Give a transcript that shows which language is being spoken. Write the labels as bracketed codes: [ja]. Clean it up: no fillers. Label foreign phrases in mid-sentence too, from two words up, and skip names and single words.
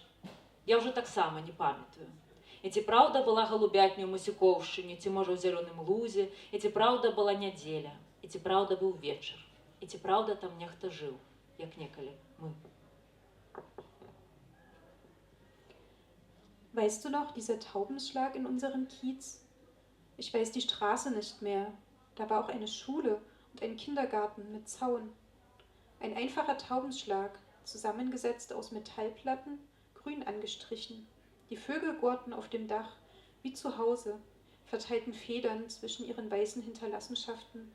[be] Я ўжо таксама не памятаю. І ці праўда была голубятня ў Масюкоўшчыне, ці можа ў зялёным лузе, і ці праўда была нядзеля, і ці праўда быў вечар, і ці праўда там нехта жыў, як некалі мы. [de] Weißt du noch, dieser Taubenschlag in unserem Kiez? Ich weiß die Straße nicht mehr. Da war auch eine Schule und ein Kindergarten mit Zaun. Ein einfacher Taubenschlag, zusammengesetzt aus Metallplatten, grün angestrichen. Die Vögel gurrten auf dem Dach, wie zu Hause, verteilten Federn zwischen ihren weißen Hinterlassenschaften.